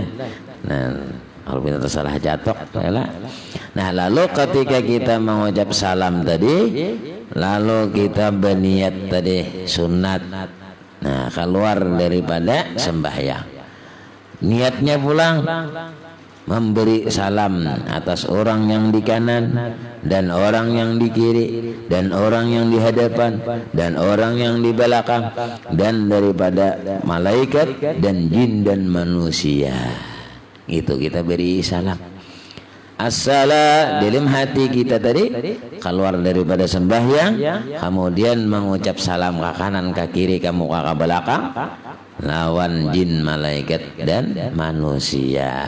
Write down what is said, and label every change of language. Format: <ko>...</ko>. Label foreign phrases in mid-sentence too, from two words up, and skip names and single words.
<id>Nah, kalau kita salah catok, yalah. Nah, lalu ketika kita mengucap salam tadi, lalu kita berniat tadi sunat. Nah, keluar daripada sembahyang. Niatnya pulang memberi salam atas orang yang di kanan dan orang yang di kiri dan orang yang di hadapan dan orang yang di belakang dan daripada malaikat dan jin dan manusia. Itu kita beri salam. As-salam dalam hati kita tadi keluar daripada sembahyang, kemudian mengucap salam ke kanan ke kiri ke muka ke belakang lawan jin malaikat dan manusia.</id>